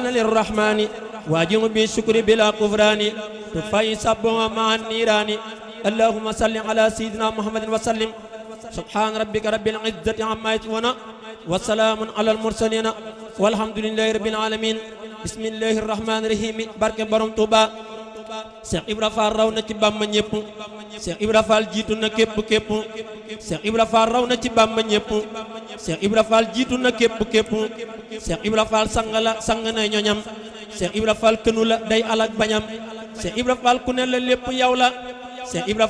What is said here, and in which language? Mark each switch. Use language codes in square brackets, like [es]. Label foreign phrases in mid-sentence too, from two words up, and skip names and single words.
[ar] للرحمن واجب بالشكر بلا كفران تفاي سبوا مع النيران اللهم صل على سيدنا محمد وسلم سبحان ربك رب العزة عما يصفون وسلام على المرسلين والحمد لله رب العالمين بسم الله الرحمن الرحيم [wo] barke borom Touba Cheikh Ibra Fall raw na ci Bamba ñépp Cheikh Ibra Fall jiitu na képp Cheikh Ibra Fall raw na ci Bamba ñépp Cheikh Ibra Fall jiitu na képp Cheikh Ibra Fall sang la sang na ñoñam Cheikh Ibra Fall kënu la day alak bañam Cheikh Ibra Fall ku ne la lépp yow la Cheikh Ibra